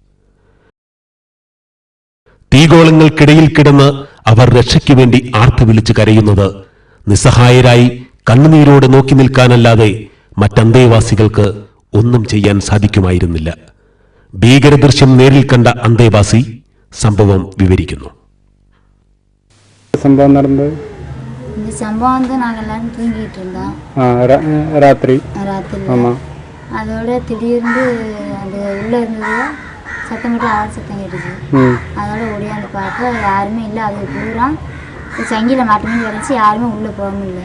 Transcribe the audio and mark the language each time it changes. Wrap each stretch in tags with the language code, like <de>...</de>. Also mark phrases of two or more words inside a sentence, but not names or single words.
<ml>തീഗോളങ്ങൾക്കിടയിൽ കിടന്ന് അവർ രക്ഷയ്ക്കു വേണ്ടി ആർത്തു വിളിച്ചു കരയുന്നത് നിസ്സഹായരായി കണ്ണുനീരോടെ നോക്കി നിൽക്കാനല്ലാതെ മറ്റന്തേവാസികൾക്ക് ഒന്നും ചെയ്യാൻ സാധിക്കുമായിരുന്നില്ല. ഭീകരദൃശ്യം നേരിൽ കണ്ട അന്തേവാസി സംഭവം വിവരിക്കുന്നു. സംഭവം നടന്നത്</ml> <ta>இந்த சம்பவம் வந்து நாங்கள் எல்லாரும் தூங்கிட்டு இருந்தோம். ராத்திரி ராத்திரி அதோட திடீர்னு அது உள்ளே இருந்தது சத்தம் போட்டு ஆள் சத்தம் கேட்டுச்சு. அதோட ஓடியாந்து பார்க்க யாருமே இல்லை. அது பூரா சங்கில மட்டுமே கிடச்சி யாருமே உள்ளே போக முடியல.</ta>